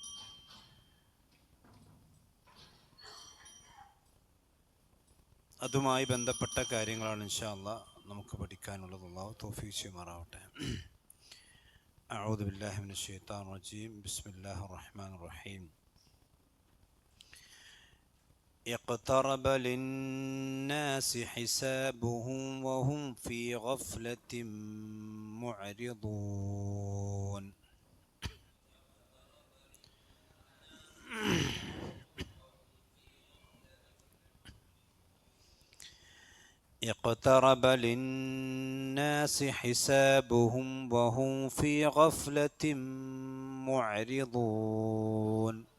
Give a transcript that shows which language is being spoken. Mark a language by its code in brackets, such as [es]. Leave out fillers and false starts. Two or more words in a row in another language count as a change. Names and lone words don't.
[ml] അതുമായി ബന്ധപ്പെട്ട കാര്യങ്ങളാണ് [ar] إن شاء الله [ml] നമുക്ക് പഠിക്കാനുള്ളത്. അല്ലാഹു തൗഫീഖ് ചെയ്യുമാറാവട്ടെ. [ar] أعوذ بالله من الشيطان الرجيم. بسم الله الرحمن الرحيم. اقترب للناس حسابهم وهم في غفلة معرضون. اقترب للناس حسابهم وهم في غفلة معرضون.